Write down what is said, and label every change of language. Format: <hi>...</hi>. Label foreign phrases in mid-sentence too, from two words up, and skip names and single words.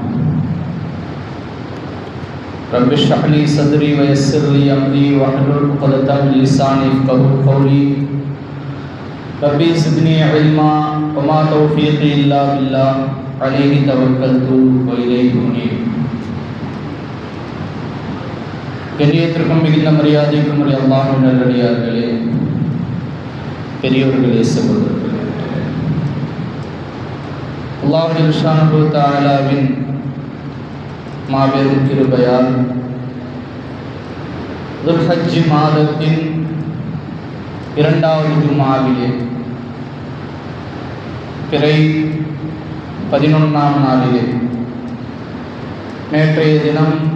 <ar>رب اشرح لي صدري ويسر لي أمري واحلل عقدة من لساني يفقهوا قولي ربي زدني علما وما توفيقي إلا بالله عليه توكلت وإليه أنيب.</ar> <ta>கண்ணியத்திற்கும் மிகுந்த மரியாதைக்கும் உரிய அல்லாஹ்வின் நல்லடியார்களே, பெரியோர்களே, சகோதரர்களே,</ta> <ar>الله سبحانه وتعالى</ar> <ta>மாபெரும் கிருபையால் துல்ஹஜ் மாதத்தின் 2வது ஜும்ஆவிலே பிறை 11ஆம் நாளிலே நேற்றைய தினம்</ta>